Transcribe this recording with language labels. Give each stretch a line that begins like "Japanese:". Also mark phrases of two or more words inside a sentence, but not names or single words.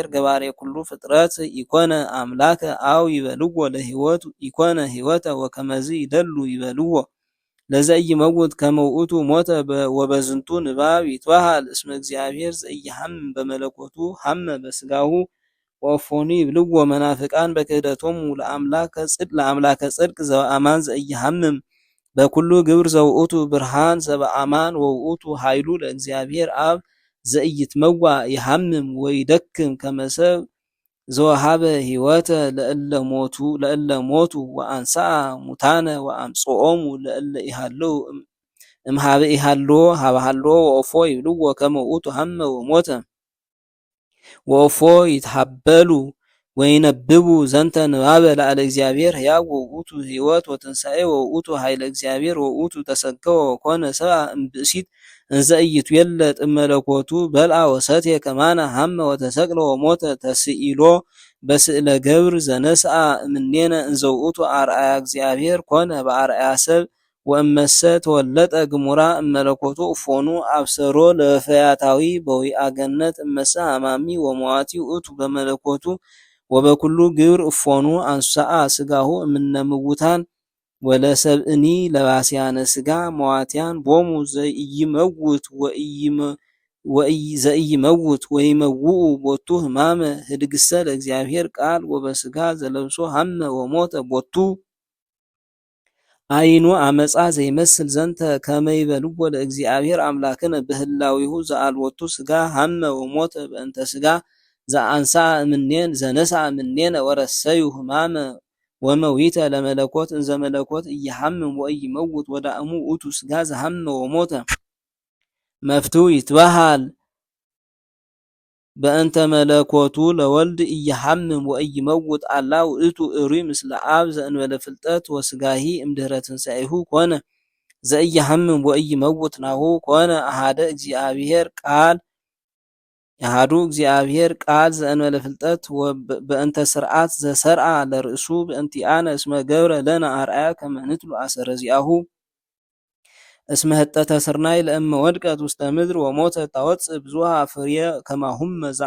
Geez: ገባሬ ኩሉ ፍጥረት ኢኮነ አምላከ አው ይበልዎ ለሕይወት ኢኮነ ሕይወተ ወከመዝ ይደሉ ይበልዎ ለዘኢይመውት ከመ ውእቱ ሞተ ወበዝንቱ ንባብ ይትበሃል እስመ እግዚአብሔር ዘኢይሐምም በመለኮቱ ሐመ በሥጋሁ ወፎኑ ይብልዎ መናፍቃን በክህደቶሙ ለአምላከ ጽድቅ ዘበአማን ዘኢይሐምም በኩሉ ግብር ዘውእቱ ብርሃን ዘበአማን ወውእቱ ኃይሉ ለእግዚአብሔር አብ ዘኢይትመዋ ይሐምም ወይደክም ከመሰብ ዘወሃበ ሕይወተ ለእለ ሞቱ ወአንሥአ ሙታነ ወአምጽኦሙ ለእለ ኢሃለዉ እምሃበ ኢሃሎ ሃበሃሎ ወእፎ ይብልዎ ከመ ውእቱ ሀመ ወሞተ ወእፎ ይትሃበሉ ወይነብቡ ዘንተ ንባበ ላዕለ እግዚአብሔር ሕያው ወውእቱ ሕይወት ወትንሣኤ ወውእቱ ኃይለ እግዚአብሔር ወውእቱ ተሰገወ ወኮነ ሰብአ እምብእሲት እንዘ ኢይትዌለጥ እመለኮቱ በልዐ ወሰትየ ከማነ ሀመ ወተሰቅለ ወሞተ ተስኢሎ በስእለ ገብር ዘነስአ እምኔነ እንዘ ውእቱ አርአያ እግዚአብሔር ኮነ በአርአያ ሰብ ወእመሰ ተወለጠ ግሙራ እመለኮቱ እፎኑ አብሰሮ ለፈያታዊ በዊአ ገነት እመሰ ሀማሚ ወመዋቲ ውእቱ በመለኮቱ ወበኩሉ ግብር እፎኑ አንሳአ ስጋሁ እምነ ምውታን ወለሰብእኒ ለባስያነ ስጋ መዋትያን ቦሙ ዘኢይመውት ወይመውኡ ቦቱ ህማመ ህድግሰ ለእግዚአብሔር ቃል ወበስጋ ዘለብሶ ሀመ ወሞተ ቦቱ አይኑ አመፃ ዘይመስል ዘንተ ከመይበልዎ ለእግዚአብሔር አምላክነ በህላዊሁ ዘአልወቱ ስጋ ሀመ ወሞተ በእንተ ስጋ ዘአንሳ እምኔን ዘነሳ እምኔነ ወረሰዩ ህማመ ወመዊተ ለመለኮት እንዘ መለኮት እየሐምም ወኢይመውት ወዳእሙ ውእቱ ስጋ ዘሐመ ወሞተ መፍትው ይትበሃል በእንተ መለኮቱ ለወልድ እየሐምም ወኢይመውት አላ ውእቱ እሩይ ምስለ አብ ዘእንበለ ፍልጠት ወስጋሂ እምድኅረ ትንሣኤሁ ኮነ ዘኢየሐምም ወኢይመውት ናሁ ኮነ አሐደ እግዚአብሔር ቃል ያሃዱ እግዚአብሔር ቃል ዘእንበለ ፍልጠት በእንተ ስርዓት ዘሰርዓ ለርእሱ በእንቲአነ እስመ ገብረ ለነ አርአያ ከመ ንትሉ አሰረ ዚአሁ እስመ ህጠተ ስርናይ ለእመ ወድቀት ውስተ ምድር ወሞተ ታወፅእ ብዙሃ ፍርየ ከማሁመ